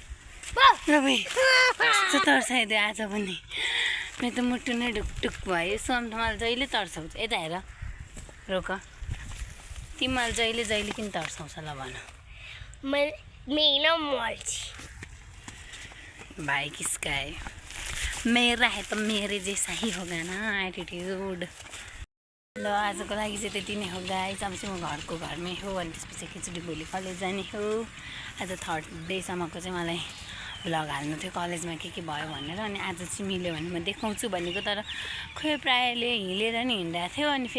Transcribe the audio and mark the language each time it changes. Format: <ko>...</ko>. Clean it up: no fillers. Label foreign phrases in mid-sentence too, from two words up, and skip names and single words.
<ne>कस्तो तर्साइदियो आज पनि मेरो त मुटु नै ढुकढुक भयो सोम त मलाई जहिले तर्साउँछ यता हेर रोक तिमीलाई जहिले किन तर्साउँछ ल भन</ne> <hi>भाइ किसका है मेरा है त मेरे जैसा ही होगा ना</hi> <ne>एटिट्युड ल आजको लागि चाहिँ त्यति नै हो गाइस अब चाहिँ म घरमै हो अनि त्यसपछि एकैचोटि भोलि कलेज जाने हो आज 3rd डेसम्मको चाहिँ मलाई भ्लग हाल्नु थियो कलेजमा के भयो भनेर अनि आज चाहिँ मिल्यो भने म देखाउँछु भनेको तर खोइ प्रायःले हिँडेर नि हिँडिरहेको थियो अनि</ne>